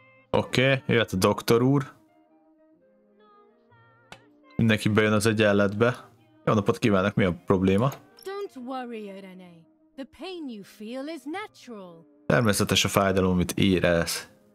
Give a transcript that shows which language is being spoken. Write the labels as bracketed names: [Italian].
[Hungarian] Oké, jöhet a doktor úr. Mindenki bejön az egyenletbe. Jó napot kívánok, mi a probléma? [English] Don't worry, Irene. The pain you feel is natural. [Hungarian] Természetes a fájdalom, amit érez.